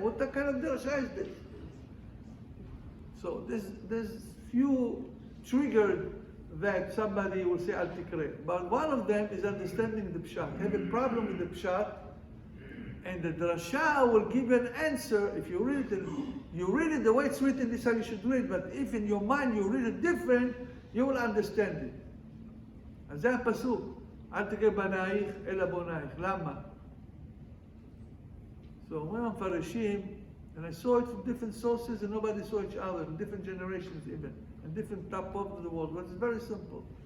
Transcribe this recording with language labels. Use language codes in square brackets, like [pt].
[en] What kind of drasha is this? So there's few triggered that somebody will say Al Tikre. But one of them is understanding the pshat. Have a problem with the pshat, and the drasha will give you an answer. If you read it the way it's written, this is how you should read. But if in your mind you read it different, you will understand it. [he] אז זה הפסוק. אל תקרא בנייך אלא בונייך. למה? [en] So [he] אומרים המפרשים, [en] and I saw it from different sources, and nobody saw each other, in different generations even, in different top of the world, but it's very simple.